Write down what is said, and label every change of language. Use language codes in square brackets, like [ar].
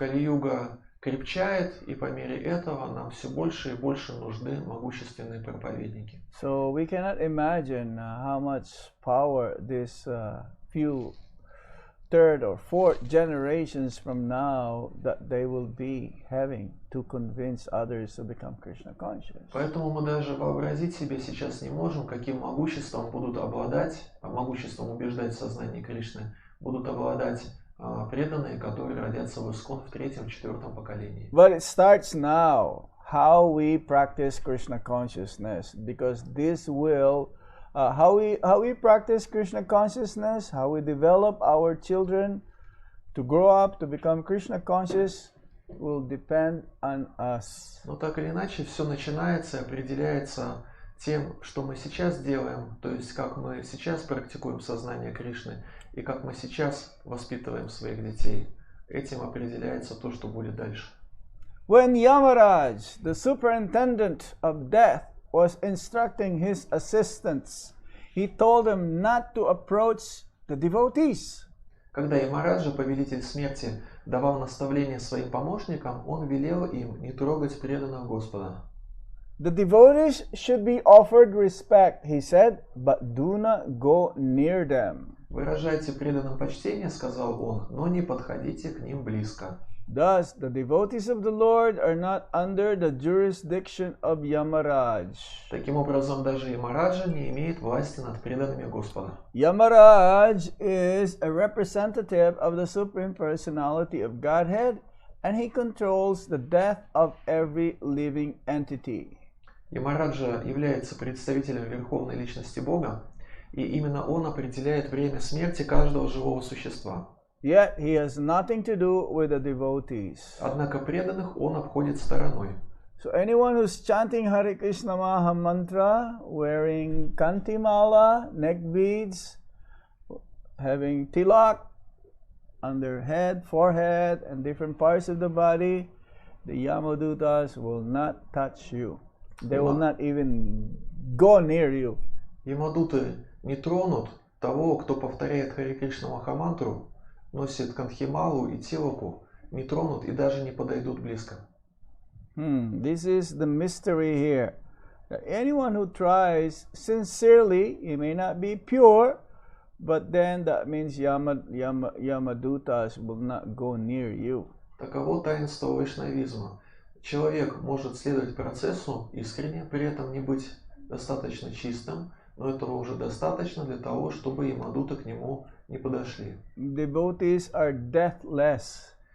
[ru] Кали-юга крепчает, и по мере этого нам все больше и больше нужны могущественные проповедники. [en] So we cannot imagine how much power this few third or fourth generations from now that they will be having to convince others to become Krishna conscious. [ru] Поэтому мы даже вообразить себе сейчас не можем, каким могуществом будут обладать, могуществом убеждать в сознании Кришны, будут обладать преданные, которые родятся в Искон в третьем-четвертом поколении. [en] But it starts now, how we practice Krishna consciousness, because this will how we practice Krishna consciousness, how we develop our children to grow up to become Krishna conscious will depend on us. [ru] Но так или иначе, все начинается и определяется тем, что мы сейчас делаем, то есть как мы сейчас практикуем сознание Кришны и как мы сейчас воспитываем своих детей. Этим определяется то, что будет дальше. [en] When Yamaraj, the superintendent of death, was instructing his assistants, he told them not to approach the devotees. [ru] Когда Ямараджа, повелитель смерти, давал наставления своим помощникам, он велел им не трогать преданных Господа. [en] The devotees should be offered respect, he said, but do not go near them. [ru] Выражайте преданным почтение, сказал он, но не подходите к ним близко. [en] Thus, the devotees of the Lord are not under the jurisdiction of Yamaraj. [ru] Таким образом, даже Ямараджа не имеет власти над преданными Господа. [en] Yamaraj is a representative of the Supreme Personality of Godhead, and he controls the death of every living entity. [ru] Ямараджа является представителем Верховной Личности Бога, и именно он определяет время смерти каждого живого существа. [en] Yet he has nothing to do with the devotees. [ru] Однако преданных он обходит стороной. [en] So anyone who's chanting Hare Krishna Maha Mantra, wearing kanti mala, neck beads, having tilak on their head, forehead, and different parts of the body, the Yamadutas will not touch you. They will not even go near you. [ru] Ямадуты не тронут того, кто повторяет Харе Кришна Махамантру, носит канхималу и тилаку, не тронут и даже не подойдут близко. [en] This is the mystery here. That anyone who tries sincerely, he may not be pure, but then that means Yamadutas will not go near you. [ru] Таково таинство вайшнавизма. Человек может следовать процессу искренне, при этом не быть достаточно чистым, но этого уже достаточно для того, чтобы ямадуты к нему не подошли. [en] Devotees are deathless.